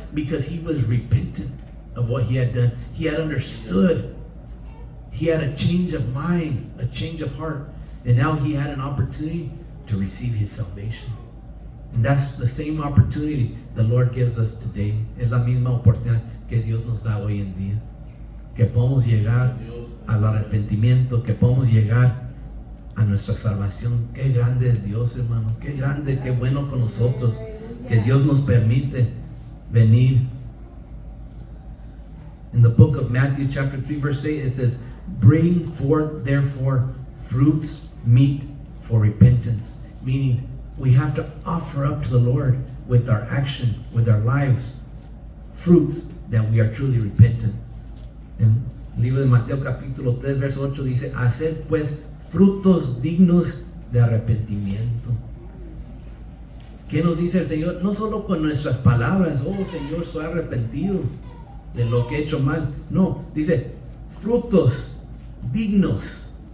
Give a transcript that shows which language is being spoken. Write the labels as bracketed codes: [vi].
[en] Because he was repentant of what he had done. He had understood. He had a change of mind, a change of heart, and now he had an opportunity to receive his salvation. And that's the same opportunity the Lord gives us today. [es] Es la misma oportunidad que Dios nos da hoy en día. Que podamos llegar al arrepentimiento, que podamos llegar a nuestra salvación. Qué grande es Dios, hermano. Qué grande, qué bueno con nosotros. Que Dios nos permite venir. [en] In the book of Matthew chapter 3 verse 8 it says, bring forth therefore fruits meet for repentance. Meaning we have to offer up to the Lord with our action, with our lives, fruits that we are truly repentant. [es] En el libro de Mateo capítulo 3 verso 8 dice, haced pues frutos dignos de arrepentimiento. ¿Qué nos dice el Señor? No solo con nuestras palabras, oh Señor, soy arrepentido de lo que he hecho mal. No, dice frutos dignos.